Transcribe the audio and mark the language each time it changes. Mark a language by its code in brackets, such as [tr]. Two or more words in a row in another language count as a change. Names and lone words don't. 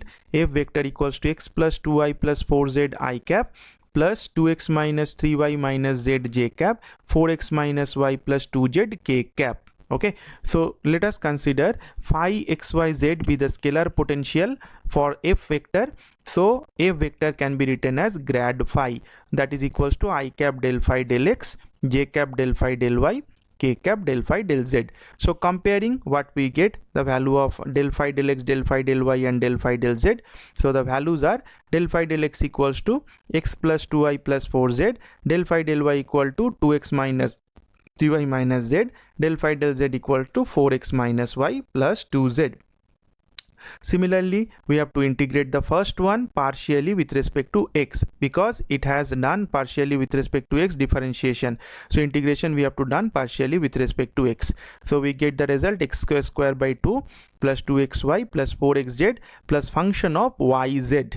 [en] F vector equals to x plus 2y plus 4z I cap plus 2x minus 3y minus z j cap 4x minus y plus 2z k cap. Okay, so let us consider phi xyz be the scalar potential for f vector. So f vector can be written as grad phi, that is equals to I cap del phi del x, j cap del phi del y, k cap del phi del z. So comparing what we get, the value of del phi del x, del phi del y and del phi del z. So the values are del phi del x equals to x plus 2y plus 4z, del phi del y equal to 2x minus 3y minus z, del phi del z equal to 4x minus y plus 2z. Similarly, we have to integrate the first one partially with respect to x, because it has done partially with respect to x differentiation. So integration we have to done partially with respect to x. So we get the result x square by 2 plus 2xy plus 4xz plus function of yz.